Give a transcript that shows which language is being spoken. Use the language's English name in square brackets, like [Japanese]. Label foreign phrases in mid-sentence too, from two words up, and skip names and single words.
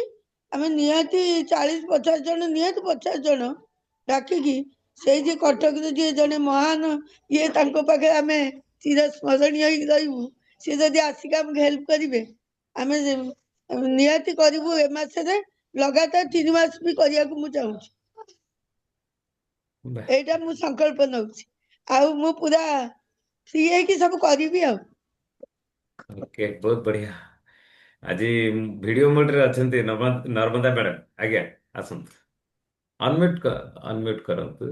[Odia] ଆମେ ନିହାତି 40-50 ଜଣ, ନିହାତି 50 ଜଣ ଡାକିକି ସେଇ ଯେ କଟକରେ ଯିଏ ଜଣେ ମହାନ ଇଏ, ତାଙ୍କ ପାଖରେ ଆମେ ଚିର ସ୍ମରଣୀୟ ହେଇକି ରହିବୁ। ସିଏ ଯଦି ଆସିକି ଆମକୁ ହେଲ୍ପ କରିବେ, ଆମେ ନିହାତି କରିବୁ। ଏ ମାସରେ [Hindi] लगातार 3 मास भी [Odia] କରିବାକୁ ମୁଁ ଚାହୁଁଛି। ବାহ, ଏଇଟା ମୁଁ ସଂକଳ୍ପ ନଉଛି ଆଉ ମୁଁ ପୁରା ଫ୍ରି ହେଇକି ସବୁ କରିବି ଆଉ। ଓକେ, ବହୁତ ବଢିଆ। ଆଜି [English] video mode [Odia] ଅଛନ୍ତି ନର୍ମଦା ମ୍ୟାଡାମ। ଆଜ୍ଞା, ଆସନ୍ତୁ। ଅନମ୍ୟୁଟ କରନ୍ତୁ।